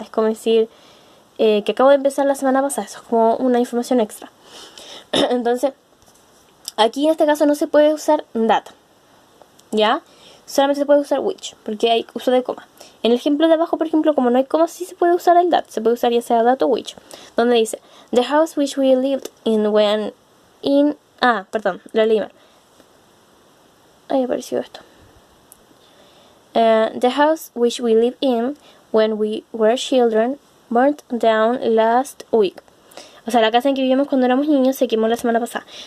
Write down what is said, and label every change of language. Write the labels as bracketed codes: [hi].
[es] Es como decir que acabo de empezar la semana pasada. Eso es como una información extra. Entonces, aquí en este caso no se puede usar that, ¿ya? Solamente se puede usar which, porque hay uso de coma. En el ejemplo de abajo, por ejemplo, como no hay comas, sí se puede usar el that. Se puede usar ya sea that o which. Donde dice, [en] the house which we lived in when in... [es] Ah, perdón, lo leí mal. Ahí apareció esto. [en] The house which we lived in when we were children burnt down last week. [es] O sea, la casa en que vivíamos cuando éramos niños se quemó la semana pasada.